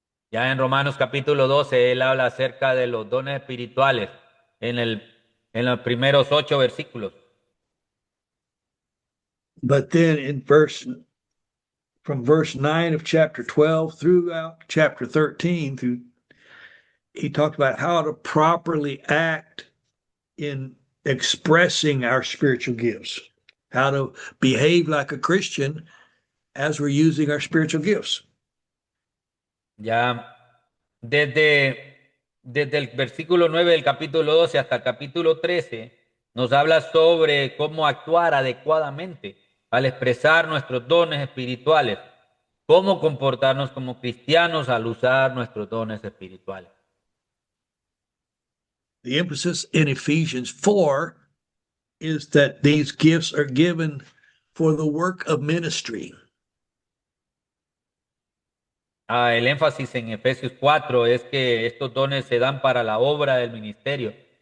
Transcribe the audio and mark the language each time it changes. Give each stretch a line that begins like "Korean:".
Spanish: Ya en Romanos capítulo 12, él habla acerca de los dones espirituales en los primeros 8 versículos.
English: But then from verse 9 of chapter 12 throughout chapter 13, he talked about how to properly act in expressing our spiritual gifts, how to behave like a Christian as we're using our spiritual gifts.
Spanish: Ya desde el versículo 9 del capítulo 12 hasta el capítulo 13, nos habla sobre cómo actuar adecuadamente al expresar nuestros dones espirituales, cómo comportarnos como cristianos al usar nuestros dones espirituales.
English: The emphasis in Ephesians 4 is that these gifts are given for the work of ministry.
Spanish: El énfasis en Efesios 4 es que estos dones se dan para la obra del ministerio.